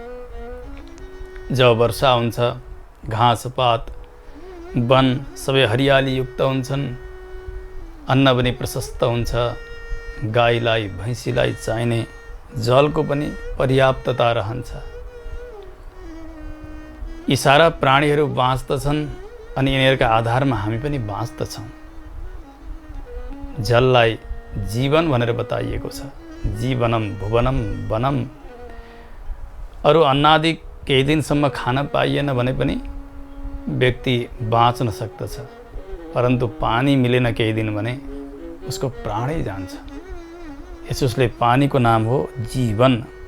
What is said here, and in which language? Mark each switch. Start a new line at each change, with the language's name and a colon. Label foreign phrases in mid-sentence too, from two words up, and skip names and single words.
Nepali: जब वर्षा हुन्छ घाँसपात वन सबै हरियाली युक्त हुन्छन्, अन्न पनि प्रशस्त हुन्छ, गाईलाई भैँसीलाई चाहिने जलको पनि पर्याप्तता रहन्छ। यी सारा प्राणीहरू बाँच्दछन् अनि यिनीहरूका आधारमा हामी पनि बाँच्दछौँ। जललाई जीवन भनेर बताइएको छ।
Sanskrit: जीवनम भुवनम वनम।
Nepali: अरू अन्नादि केही दिनसम्म खान पाइएन भने पनि व्यक्ति बाँच्न सक्दछ, परन्तु पानी मिलेन केही दिन भने उसको प्राणै जान्छ। यसोस्ले पानीको नाम हो जीवन।